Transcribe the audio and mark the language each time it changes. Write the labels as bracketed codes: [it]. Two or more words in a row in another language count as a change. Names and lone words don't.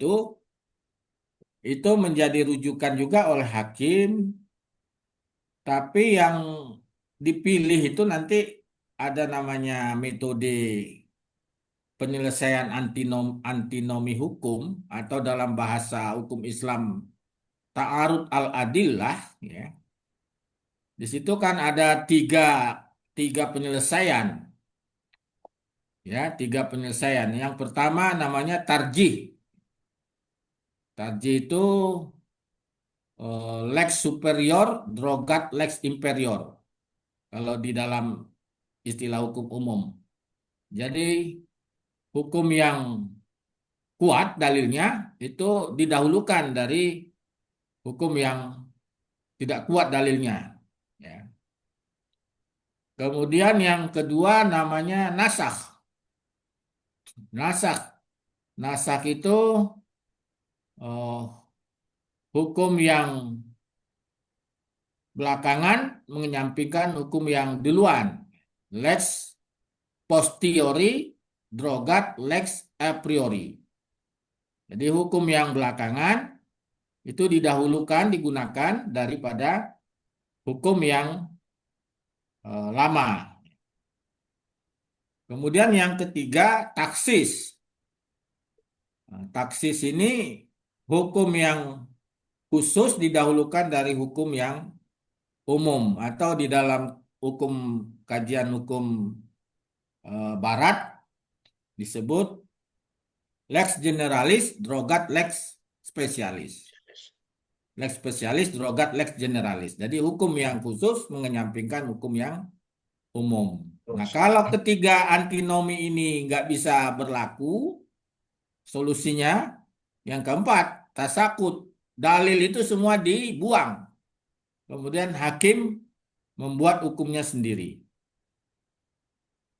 [id] itu menjadi rujukan juga oleh hakim, tapi yang dipilih itu nanti ada namanya metode penyelesaian antinomi hukum atau dalam bahasa hukum Islam [ar] تعارض الأدلة, [id] ya. Di situ kan ada tiga penyelesaian, ya, tiga penyelesaian. Yang pertama namanya tarjih. [la] Tarjih itu lex superior, drogat lex inferior. [id] Kalau di dalam istilah hukum umum. Jadi hukum yang kuat dalilnya itu didahulukan dari hukum yang tidak kuat dalilnya. Ya. Kemudian yang kedua namanya nasakh. Nasakh. Nasakh itu oh, hukum yang belakangan menyampingkan hukum yang duluan. [la] Lex posteriori, drogat lex a priori. [id] Jadi hukum yang belakangan itu didahulukan, digunakan daripada hukum yang lama. Kemudian yang ketiga, taksis. Nah, taksis ini hukum yang khusus didahulukan dari hukum yang umum atau di dalam hukum kajian hukum barat disebut [la] lex generalis drogat lex specialis. Lex spesialis drogat lex generalis. [id] Jadi hukum yang khusus mengenyampingkan hukum yang umum. Nah, kalau ketiga antinomi ini nggak bisa berlaku, solusinya yang keempat, tasakut. Dalil itu semua dibuang. Kemudian hakim membuat hukumnya sendiri.